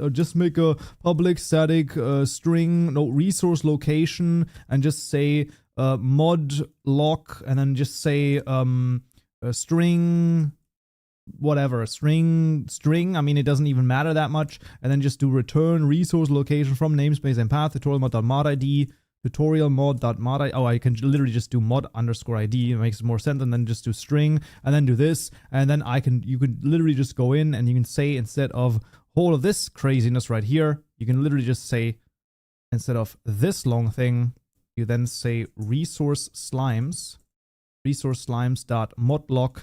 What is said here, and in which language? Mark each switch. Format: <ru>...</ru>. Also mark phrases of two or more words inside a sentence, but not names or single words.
<en>Or just make a public static string, no resource location, and just say mod lock, and then just say a string, whatever, string. I mean, it doesn't even matter that much, and then just do return resource location from namespace and path tutorial mod.mod id. Tutorial mod.mod id. Oh, I can literally just do mod underscore id. It makes more sense. And then just do string and then do this. And then you could literally just go in and you can say, instead of all of this craziness right here, you can literally just say, instead of this long thing, you then say resource slimes dot modlock.</en>